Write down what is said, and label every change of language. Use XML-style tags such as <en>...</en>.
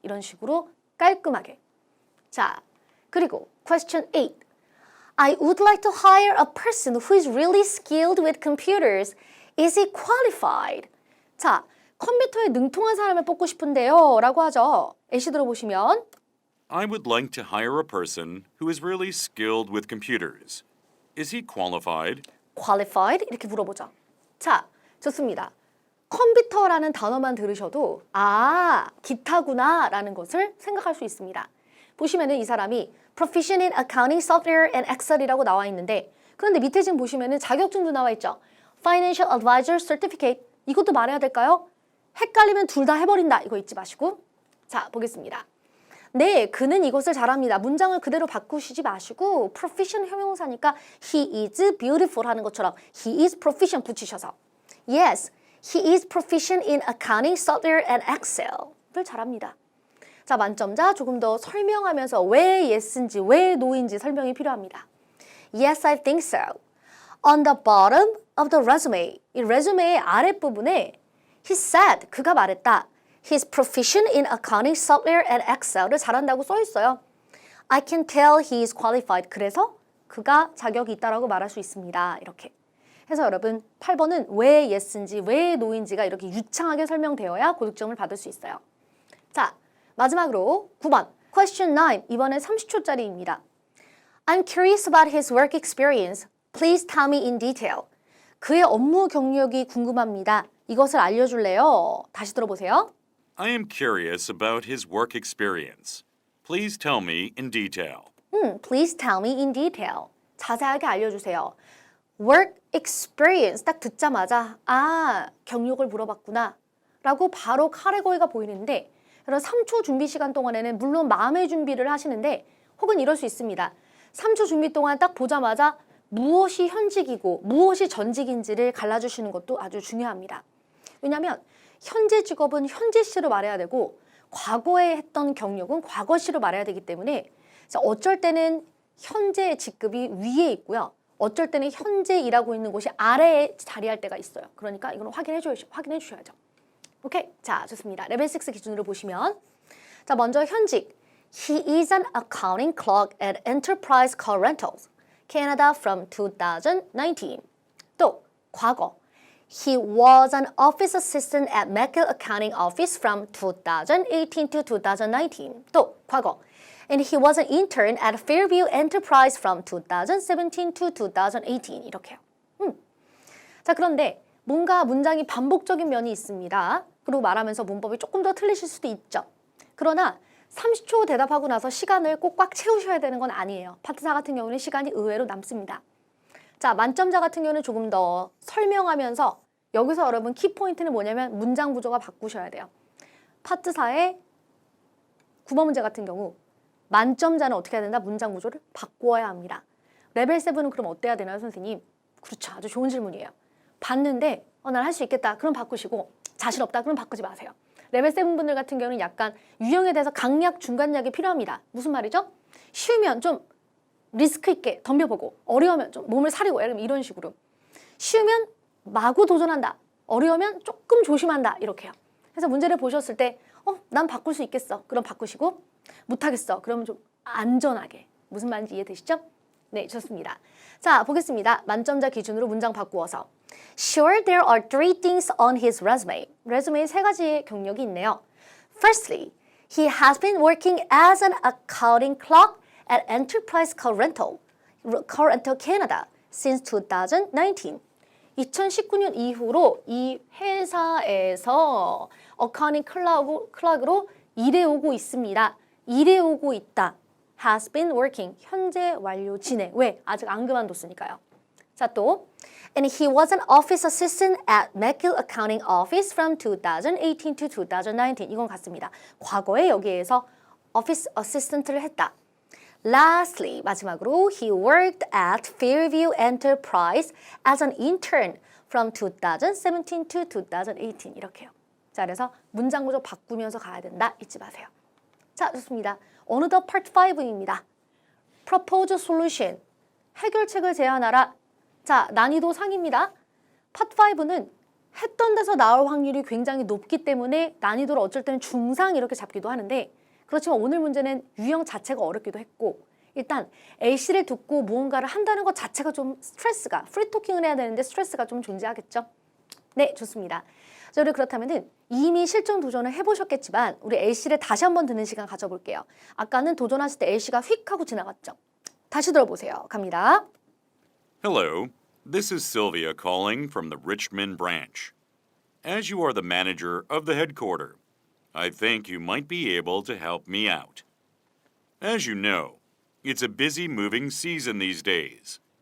<ko>이런 식으로 깔끔하게. 자, 그리고 question 8.</ko> <en>I would like to hire a person who is really skilled with computers. Is he qualified?</en> <ko>자, 컴퓨터에 능통한 사람을 뽑고 싶은데요. 라고 하죠. 예시 들어보시면</ko> <en>I would like to hire a person who is really skilled with computers. Is he qualified?</en> <ko>qualified? 이렇게 물어보죠. 자, 좋습니다. 컴퓨터라는 단어만 들으셔도 아, 기타구나 라는 것을 생각할 수 있습니다. 보시면은 이 사람이</ko> <en>Proficient in Accounting Software and Excel</en> <ko>이라고 나와 있는데 그런데 밑에 지금 보시면은 자격증도 나와 있죠. Financial Advisor Certificate 이것도 말해야 될까요? 헷갈리면 둘 다 해버린다. 이거 잊지 마시고 자, 보겠습니다. 네, 그는 이것을 잘합니다. 문장을 그대로 바꾸시지 마시고</ko> <en>proficient</en> <ko>형용사니까</ko> <en>he is beautiful</en> <ko>하는 것처럼</ko> <en>he is proficient</en> <ko>붙이셔서</ko> <en>yes, he is proficient in accounting software and Excel을</en> <ko>잘합니다. 자, 만점자 조금 더 설명하면서 왜 yes인지 왜 no인지 설명이 필요합니다.</ko> <en>Yes, I think so. On the bottom of the resume,</en> <ko>이 resume의 아랫부분에</ko> <en>he said,</en> <ko>그가 말했다.</ko> <en>He's proficient in accounting software and Excel을</en> <ko>잘한다고 써 있어요.</ko> <en>I can tell he is qualified.</en> <ko>그래서 그가 자격이 있다라고 말할 수 있습니다. 이렇게. 해서 여러분 8번은 왜 yes인지 왜 no인지가 이렇게 유창하게 설명되어야 고득점을 받을 수 있어요. 자, 마지막으로 9번 Question 9 이번엔 30초짜리입니다.</ko> <en>I'm curious about his work experience. Please tell me in detail.</en> <ko>그의 업무 경력이 궁금합니다. 이것을 알려줄래요? 다시 들어보세요.</ko> <en>I am curious about his work experience. Please tell me in detail. Please tell me in detail.</en> <ko>자세하게 알려주세요. Work experience 딱 듣자마자 아, 경력을 물어봤구나 라고 바로 카테고리가 보이는데 여러분 3초 준비 시간 동안에는 물론 마음의 준비를 하시는데 혹은 이럴 수 있습니다. 3초 준비 동안 딱 보자마자 무엇이 현직이고 무엇이 전직인지를 갈라주시는 것도 아주 중요합니다. 왜냐하면 현재 직업은 현재시로 말해야 되고 과거에 했던 경력은 과거시로 말해야 되기 때문에 어쩔 때는 현재 직급이 위에 있고요. 어쩔 때는 현재 일하고 있는 곳이 아래에 자리할 때가 있어요. 그러니까 이건 확인해 주셔야죠. 오케이, 자 좋습니다. 레벨 6 기준으로 보시면 자 먼저 현직</ko> <en>He is an accounting clerk at Enterprise Car Rentals, Canada from 2019.</en> <ko>또 과거</ko> <en>He was an office assistant at Mecca Accounting Office from 2018 to 2019.</en> <ko>또 과거</ko> <en>And he was an intern at Fairview Enterprise from 2017 to 2018.</en> <ko>이렇게요. 자, 그런데 뭔가 문장이 반복적인 면이 있습니다. 그리고 말하면서 문법이 조금 더 틀리실 수도 있죠. 그러나 30초 대답하고 나서 시간을 꼭 꽉 채우셔야 되는 건 아니에요. 파트 4 같은 경우는 시간이 의외로 남습니다. 자, 만점자 같은 경우는 조금 더 설명하면서 여기서 여러분 키포인트는 뭐냐면 문장 구조가 바꾸셔야 돼요. 파트 4의 9번 문제 같은 경우 만점자는 어떻게 해야 된다? 문장 구조를 바꾸어야 합니다. 레벨 7은 그럼 어때야 되나요, 선생님? 그렇죠. 아주 좋은 질문이에요. 봤는데 난 할 수 있겠다. 그럼 바꾸시고 자신 없다. 그럼 바꾸지 마세요. 레벨 7 분들 같은 경우는 약간 유형에 대해서 강약, 중간약이 필요합니다. 무슨 말이죠? 쉬우면 좀 리스크 있게 덤벼보고 어려우면 좀 몸을 사리고 이런 식으로 쉬우면 마구 도전한다. 어려우면 조금 조심한다. 이렇게요. 그래서 문제를 보셨을 때 난 바꿀 수 있겠어. 그럼 바꾸시고 못하겠어. 그러면 좀 안전하게. 무슨 말인지 이해되시죠? 네, 좋습니다. 자, 보겠습니다. 만점자 기준으로 문장 바꾸어서</ko> <en>Sure, there are 3 things on his resume.</en> <ko>레주메에 3가지의 경력이 있네요.</ko> <en>Firstly, he has been working as an accounting clerk at Enterprise Car Rental Canada since 2019.</en> <ko>2019년 이후로 이 회사에서 어카운팅 클락으로 일해오고 있습니다. 일해오고 있다.</ko> <en>Has been working.</en> <ko>현재 완료 진행. 왜? 아직 안 그만뒀으니까요. 자, 또</ko> <en>And he was an office assistant at McGill Accounting Office from 2018 to 2019.</en> <ko>이건 같습니다. 과거에 여기에서 office assistant를 했다.</ko> <en>Lastly,</en> <ko>마지막으로</ko> <en>he worked at Fairview Enterprise as an intern from 2017 to 2018.</en> <ko>이렇게요. 자, 그래서 문장 구조 바꾸면서 가야 된다. 잊지 마세요. 자, 좋습니다. 어느덧 part 5입니다.</ko> <en>Propose a solution.</en> <ko>해결책을 제안하라. 자, 난이도 상입니다. Part 5는 했던 데서 나올 확률이 굉장히 높기 때문에 난이도를 어쩔 때는 중상 이렇게 잡기도 하는데 그렇지만 오늘 문제는 유형 자체가 어렵기도 했고 일단 A씨를 듣고 무언가를 한다는 것 자체가 좀 스트레스가 프리토킹을 해야 되는데 스트레스가 좀 존재하겠죠? 네, 좋습니다. 자, 우리 그렇다면은 이미 실전 도전을 해보셨겠지만 우리 A씨를 다시 한번 듣는 시간 가져볼게요. 아까는 도전하실 때 A씨가 휙 하고 지나갔죠? 다시 들어보세요. 갑니다.</ko> <en>Hello, this is Sylvia calling from the Richmond branch. As you are the manager of the headquarters, I think you might be able to help me out. As you know, it's a busy moving season these days.</en>